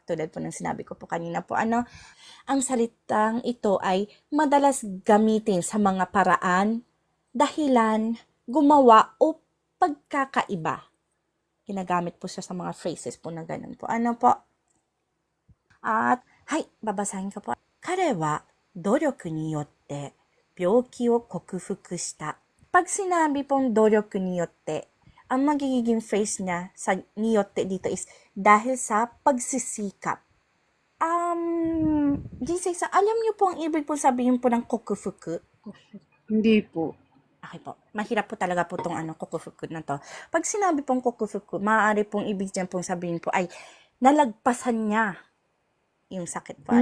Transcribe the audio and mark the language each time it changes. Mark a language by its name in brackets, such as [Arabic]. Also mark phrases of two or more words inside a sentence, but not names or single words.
[Filipino] Tulad po ng sinabi ko po kanina po. Ang salitang ito ay madalas gamitin sa mga paraan, dahilan, gumawa o pagkakaiba. Ginagamit po siya sa mga phrases po na ganun po. At, babasahin ko po. [Japanese] 彼は努力によって病気を克服した。 [Filipino] Pag sinabi pong [Japanese] 努力によって、 [Filipino] ang magiging phrase niya sa niyotte dito is dahil sa pagsisikap. Jinsei-san, alam niyo po ang ibig po sabihin po ng kokufuku? Hindi po. Okay po. Mahirap po talaga po itong kokufuku na to. Pag sinabi pong kokufuku, maaari pong ibig niya pong sabihin po ay nalagpasan niya yung sakit po.